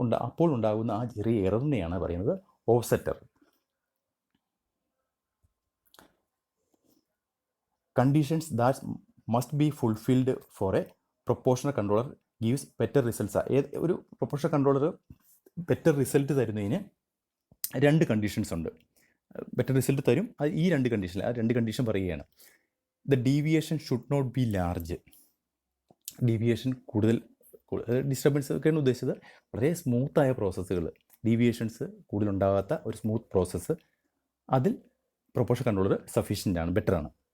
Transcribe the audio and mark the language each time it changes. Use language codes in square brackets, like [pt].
[ml] അപ്പോൾ ഉണ്ടാകുന്ന ആ ചെറിയ എററിനെയാണ് പറയുന്നത് offset error. [en] Conditions that must be fulfilled for a proportional controller gives better results. [ml] ഒരു പ്രൊപ്പോർഷണൽ കൺട്രോളർ ബെറ്റർ റിസൾട്ട് തരുന്നതിന് 2 കണ്ടീഷൻസ് ഉണ്ട്. ബെറ്റർ റിസൾട്ട് തരും അത് ഈ 2 കണ്ടീഷൻ. ആ 2 കണ്ടീഷൻ പറയുകയാണ്. [en] The deviation should not be large. [ml] Deviation കൂടുതൽ ഡിസ്റ്റർബൻസ് ഒക്കെയാണ് ഉദ്ദേശിച്ചത്. വളരെ സ്മൂത്തായ പ്രോസസ്സുകൾ, ഡീവിയേഷൻസ് കൂടുതലുണ്ടാകാത്ത ഒരു സ്മൂത്ത് പ്രോസസ്സ്, അതിൽ പ്രൊപ്പോർഷണൽ കൺട്രോളർ സഫീഷ്യൻ്റ് ആണ്, ബെറ്ററാണ്.